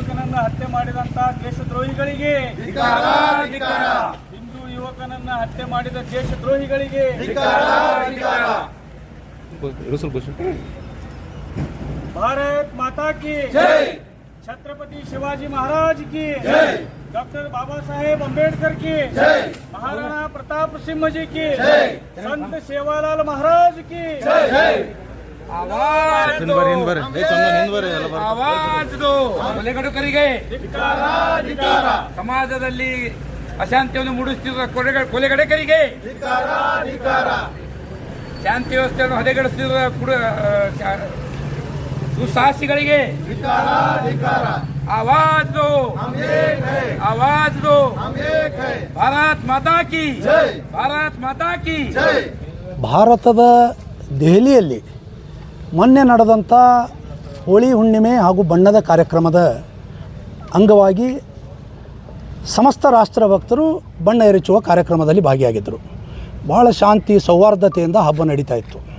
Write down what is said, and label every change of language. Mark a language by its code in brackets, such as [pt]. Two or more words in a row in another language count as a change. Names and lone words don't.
[kn] ಯುವಕನನ್ನ ಹತ್ಯೆ ಮಾಡಿದಂತ ದೇಶದ್ರೋಹಿಗಳಿಗೆ, ಹಿಂದೂ ಯುವಕನನ್ನ ಹತ್ಯೆ ಮಾಡಿದ ದೇಶದ್ರೋಹಿಗಳಿಗೆ [hi] भारत माता की जय, छत्रपति शिवाजी महाराज की जय, डॉक्टर बाबा साहेब अम्बेडकर की जय, महाराणा प्रताप सिंह जी की जय, संत सेवालाल महाराज की जय। आवाज दो [kn] ಕೊಲೆಗಡುಕರಿಗೆ ಸಮಾಜದಲ್ಲಿ ಅಶಾಂತಿಯನ್ನು ಮೂಡಿಸುತ್ತಿರುವ ಕೊಲೆಗಡುಕರಿಗೆ, ಶಾಂತಿ ವ್ಯವಸ್ಥೆಯನ್ನು ಹದಗೆಡಿಸುತ್ತಿರುವ दुस्साहसिಗಳಿಗೆ [hi] आवाज दो, आवाज दो, भारत माता की जय, भारत माता की जय। [kn] ಭಾರತದ ದೆಹಲಿಯಲ್ಲಿ ಮೊನ್ನೆ ನಡೆದಂಥ ಹೋಳಿ ಹುಣ್ಣಿಮೆ ಹಾಗೂ ಬಣ್ಣದ ಕಾರ್ಯಕ್ರಮದ ಅಂಗವಾಗಿ ಸಮಸ್ತ ರಾಷ್ಟ್ರ ಭಕ್ತರು ಬಣ್ಣ ಎರಚುವ ಕಾರ್ಯಕ್ರಮದಲ್ಲಿ ಭಾಗಿಯಾಗಿದ್ದರು. ಭಾಳ ಶಾಂತಿ ಸೌಹಾರ್ದತೆಯಿಂದ ಹಬ್ಬ ನಡೀತಾ ಇತ್ತು.